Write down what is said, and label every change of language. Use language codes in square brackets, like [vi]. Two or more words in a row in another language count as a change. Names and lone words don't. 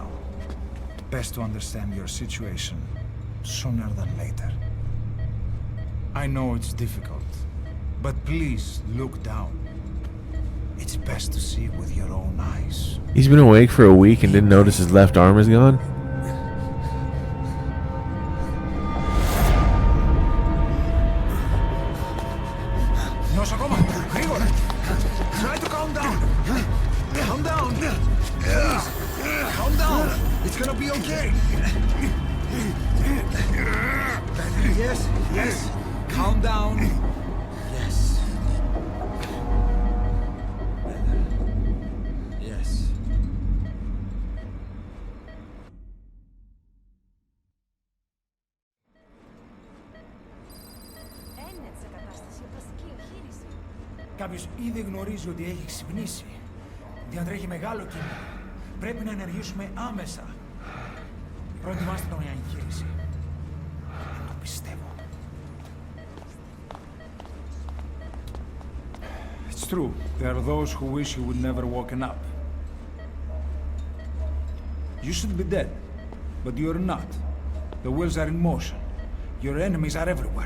[en] Best to understand your situation sooner than later. I know it's difficult, But please look down. It's best to see with your own eyes. He's been awake for a week and didn't notice his left arm is gone? [el] Νοσοκόμα, γρήγορα! [en] Try to calm down! Calm down! Calm down! It's gonna be okay! Yes, yes! Calm down! Yes. Yes. [el] Κάποιος ήδη γνωρίζει ότι έχει ξυπνήσει. Διατρέχει μεγάλο κίνημα. Πρέπει να ενεργήσουμε άμεσα. Προετοιμάστε τον για εγχείρηση. Δεν το πιστεύω. [en] It's true. There are those who wish you would never woken up. You should be dead, but you're not. The wheels are in motion. Your enemies are everywhere.